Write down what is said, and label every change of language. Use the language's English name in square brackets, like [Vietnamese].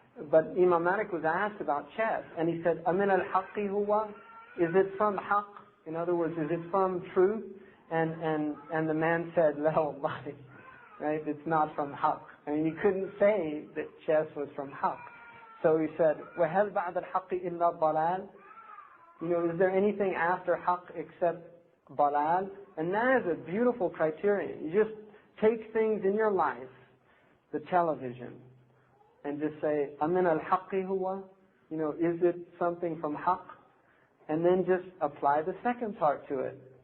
[English] But Imam Malik was asked about chess, and he said, [Arabic] "Amin al-haqqi huwa?" [English] Is it from haqq? In other words, is it from truth? And the man said, [Arabic] "La wallahi," [English] right? It's not from haqq. I mean, he couldn't say that chess was from haqq. So he said, [Arabic] وَهَلْ بَعْدَ الْحَقِّ إِلَّا ضَلَالٍ? [English] Is there anything after haqq except dalal? And that is a beautiful criterion. You just take things in your life, the television, and just say, [Arabic] أَمِنَ الْحَقِّ هُوَ? [English] Is it something from haqq? And then just apply the second part to it.